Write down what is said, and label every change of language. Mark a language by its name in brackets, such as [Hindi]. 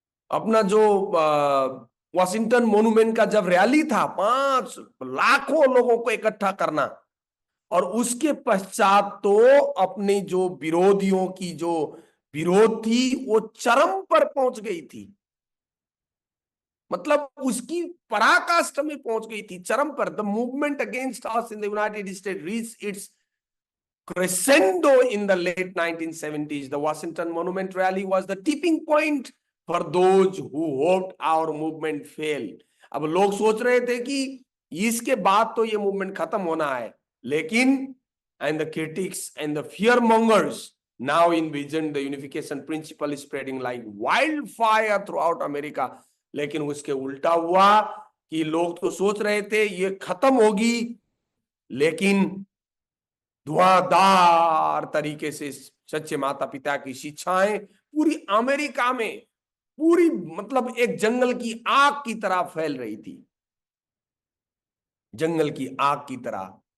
[Hindi] अपना जो Washington monument का जब रैली था, 5 लाखों लोगों को इकट्ठा करना, और उसके पश्चात तो अपने जो विरोधियों की जो विरोध थी वो चरम पर पहुंच गई थी। मतलब उसकी पराकाष्ठा में पहुंच गई थी, चरम पर। [English] The movement against us in the United State reached its crescendo in the late 1970s. The Washington Monument Rally was the tipping point for those who hoped our movement fail. [Hindi] अब लोग सोच रहे थे कि इसके बाद तो ये मूवमेंट खत्म होना है, लेकिन [English] and the critics and the fear mongers now envision the unification principle spreading like wildfire throughout America. [Hindi] लेकिन उसके उल्टा हुआ कि लोग तो सोच रहे थे ये खत्म होगी, लेकिन धुआंधार तरीके से सच्चे माता पिता की शिक्षाएं पूरी अमेरिका में पूरी मतलब एक जंगल की आग की तरह फैल रही थी, जंगल की आग की तरह।